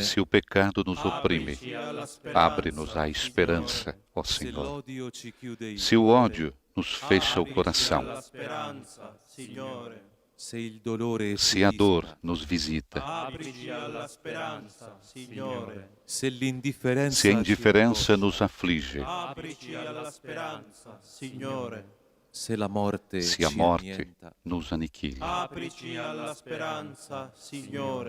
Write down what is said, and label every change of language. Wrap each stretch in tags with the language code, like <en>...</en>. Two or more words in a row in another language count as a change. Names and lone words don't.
<pt>Se o pecado nos oprime,</pt> <it>Aprici alla speranza,</it> <pt>abre-nos à esperança, ó</pt> <it>se</it> <pt>Senhor.</pt> <it>l'odio ci chiude il</it> <pt>Se o</pt> <it>cuore,</it> <pt>ódio nos fecha o</pt> <it>Aprici</it> <pt>coração,</pt> <it>alla speranza, Signore. se il dolore ci</it> <pt>se a dor</pt> <it>disola,</it> <pt>nos visita,</pt> <it>Aprici alla speranza, Signore. se l'indifferenza</it> <pt>se a</pt> <it>ci</it> <pt>indiferença</pt> <it>angoscia,</it> <pt>nos aflige,</pt> <it>Aprici alla speranza, Signore. se la morte</it> <pt>se a</pt> <it>ci</it> <pt>morte</pt> <it>annienta.</it> <pt>nos aniquila.</pt> <it>Aprici alla speranza, Signore.</it>